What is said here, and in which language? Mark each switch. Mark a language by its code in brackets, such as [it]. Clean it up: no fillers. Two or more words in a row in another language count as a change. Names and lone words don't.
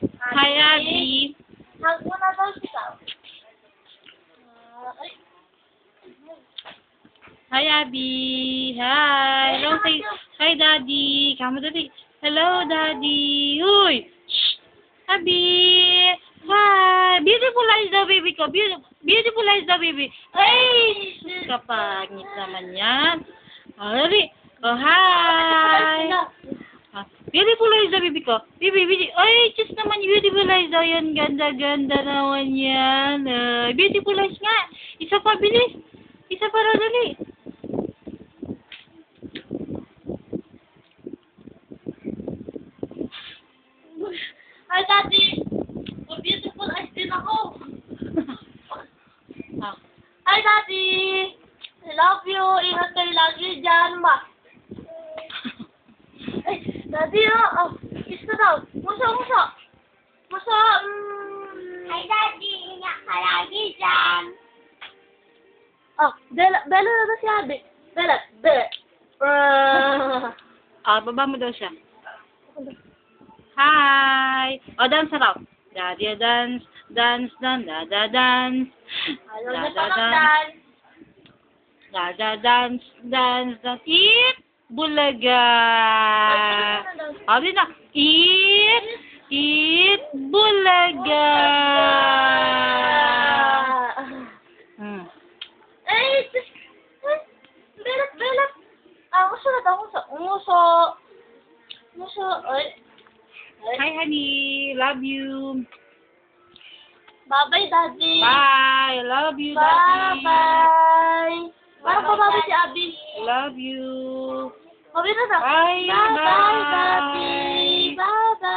[en] Hi, Abby. [tl] Hug mo na daw siya. Ay. [en] Hi, Abby. Hi. Hello, say hi, Daddy. [tl] Kamu dali. [en] Hello, Daddy. Uy. Shh. Abby. Hi. Beautiful eyes daw, baby ko. Beautiful eyes [tl] daw, baby. Ay! Kapangit naman yan. Oh, dali. [en] Oh, hi. Ah, beautiful eyes daw, baby ko. Baby. Ay, [tl] just naman [en] beautiful eyes [tl] daw yan. Ganda-ganda naman yan. [en] Beautiful eyes [tl] nga. Isa pa, bilis. Isa pa raw, dali. [en] Hi, Daddy. Oh, beautiful eyes [tl] din ako. Ah. [en] Hi, Daddy. I love you. [tl] Ingat kayo lagi dyan, ma. Ay, Daddy, oh. Kiss ka daw. Muso. [en] Muso, Hi, Daddy. [tl] Ingat ka lagi dyan. Oh, Bella na daw si Abby. Bella. Baba mo daw siya. Hi! O, dance raw. [en] Daddy, dance, dance. [tl] Ayaw niya pa mag-dance. [en] Dance. Eat! [tl] Bulaga! Sabi na, eat! Bulaga! Bella. Muso na daw, Muso. Ay. [en] Hi, honey. Love you. Bye-bye, Daddy. Bye. Love you, Daddy. Bye-bye. [tl] Parang pababi si Abby. [en] Love you. [tl] Babi na na. [en] Bye. Bye-bye, Daddy. Bye.